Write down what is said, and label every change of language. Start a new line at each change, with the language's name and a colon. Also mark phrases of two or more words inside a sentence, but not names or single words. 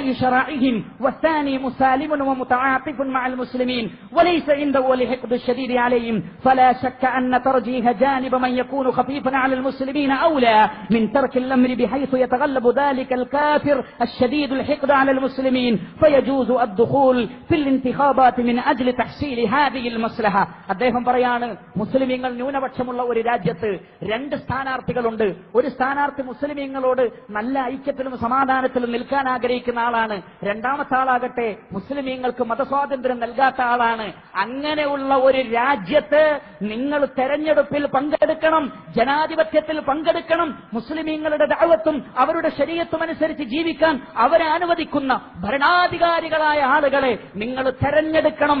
Arabic: شرائعهم، والثاني مسالم ومتعاطف مع المسلمين وليس عنده الحقد الشديد عليهم، فلا شك أن ترجيح جانب من يكون خفيفا على المسلمين أولى من ترك الأمر بحيث يتغلب ذلك الكافر الشديد الحقد على المسلمين فيجوز الدخول في الانتخابات من أجل تحصيل هذه المصلحة.
Malayalam: അദ്ദേഹം പറയാണ്, മുസ്ലിമീങ്ങൾ ന്യൂനപക്ഷമുള്ള ഒരു രാജ്യത്ത് രണ്ട് സ്ഥാനാർത്ഥികളുണ്ട്. ഒരു സ്ഥാനാർത്ഥി മുസ്ലിമീങ്ങളോട് നല്ല ഐക്യത്തിലും സമാധാനത്തിലും നിൽക്കാൻ ആഗ്രഹിക്കുന്ന ആളാണ്. രണ്ടാമത്തെ ആളാകട്ടെ മുസ്ലിമീങ്ങൾക്ക് മതസ്വാതന്ത്ര്യം നൽകാത്ത ആളാണ്. അങ്ങനെയുള്ള ഒരു രാജ്യത്ത് നിങ്ങൾ തെരഞ്ഞെടുപ്പിൽ പങ്കെടുക്കണം, ജനാധിപത്യത്തിൽ പങ്കെടുക്കണം, മുസ്ലിമീങ്ങളുടെ ദഅവത്തും അവരുടെ ശരീഅത്തും അനുസരിച്ച് ജീവിക്കാൻ അവരെ അനുവദിക്കുന്ന ഭരണാധികാരികളായ ആളുകളെ നിങ്ങൾ തെരഞ്ഞെടുക്കണം.